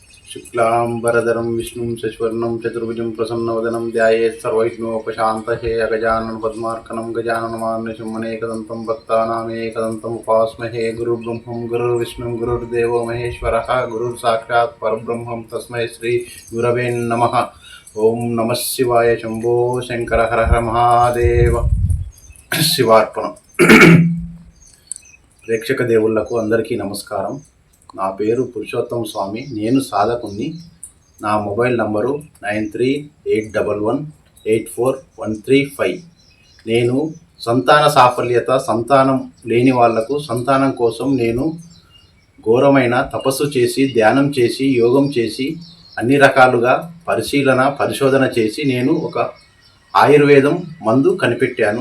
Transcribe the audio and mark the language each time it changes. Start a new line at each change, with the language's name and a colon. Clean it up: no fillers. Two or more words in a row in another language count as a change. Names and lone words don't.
Sanskrit: शुक्लांबरधरं विष्णुं शशिवर्णं चतुर्भुजं प्रसन्नवदनं ध्यायेत् सर्वविघ्नोपशान्तये अगजाननपद्मार्कनं गजाननमान्यशम् अनेकदन्तं भक्तानामेकदन्तम् उपास्महे। गुरुर्ब्रह्मं गुरुर्विष्णुं गुरुर्देवो महेश्वरः गुरुर्साक्षात् परब्रह्मं तस्मै श्री गुरवे नमः। ओं नमः शिवाय। शंभो शंकर हर हर महादेव।
Telugu: శివార్పణం. ప్రేక్షక దేవుళ్లకు అందరికీ నమస్కారం. నా పేరు పురుషోత్తం స్వామి. నేను సాధకుని. నా మొబైల్ నంబరు 9381184135. నేను సంతాన సాఫల్యత, సంతానం లేని వాళ్లకు సంతానం కోసం నేను ఘోరమైన తపస్సు చేసి, ధ్యానం చేసి, యోగం చేసి, అన్ని రకాలుగా పరిశోధన చేసి నేను ఒక ఆయుర్వేదం మందు కనిపెట్టాను.